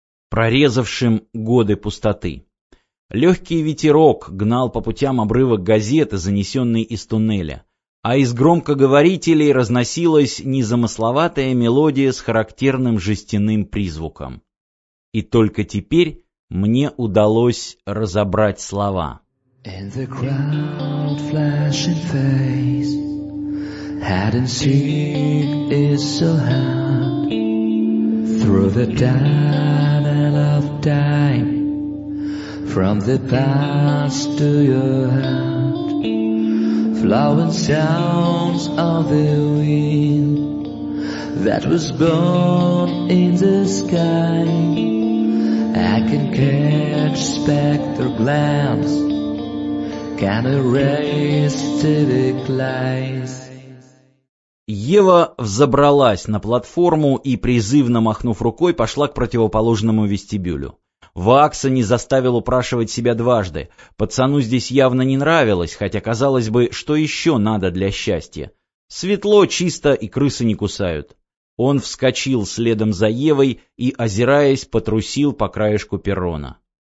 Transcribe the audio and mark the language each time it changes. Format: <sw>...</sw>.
<ru>Прорезавшим годы пустоты. Легкий ветерок гнал по путям обрывок газеты, занесенной из туннеля, а из громкоговорителей разносилась незамысловатая мелодия с характерным жестяным призвуком. И только теперь мне удалось разобрать слова.</ru> <en>In the crowd, flashing face, hide and seek is so hard. Through the tunnel of time, from the past to your heart, flowing sounds of the wind that was born in the sky. I can catch spectral glance, can erase civic lies.</en> <ru>Ева взобралась на платформу и, призывно махнув рукой, пошла к противоположному вестибюлю. Вакса не заставил упрашивать себя дважды. Пацану здесь явно не нравилось, хотя, казалось бы, что еще надо для счастья? Светло, чисто и крысы не кусают. Он вскочил следом за Евой и, озираясь, потрусил по краешку перрона.</ru>